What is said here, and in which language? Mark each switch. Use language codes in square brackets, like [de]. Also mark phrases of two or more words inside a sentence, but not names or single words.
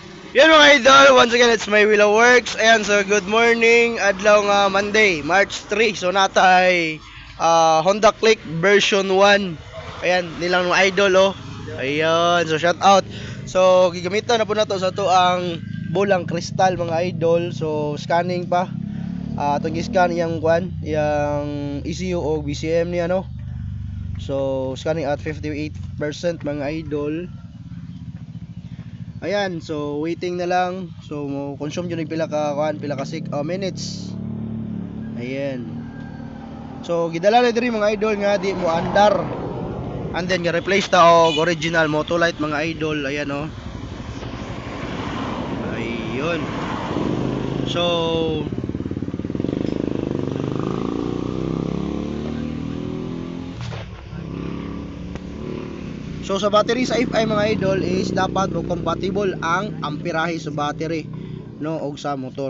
[tl] Yan mga idol, [en] once again it's my Willow Works. Ayan, so good morning, [ceb] adlaw nga Monday, March 3. So natay Honda Click version 1. Ayan, nilang mga idol oh. Ayan, so shout out. So gigamitan na po nato sa to ang bulang kristal mga idol. So scanning pa. [tl] Itong scan yang kwan, yang ECU o BCM niya no. [en] So scanning at 58% mga idol. [tl] Ayan, so waiting na lang. [ceb] So mo consume jud pila ka kuan, pila ka minutes. Ayan. So gidala na diri mga idol nga di mo andar. And then ga replace ta og original Motolite mga idol. Ayan oh. Ayun. So So sa battery sa FI mga idol is dapat mo compatible ang amperahe sa battery no og sa motor.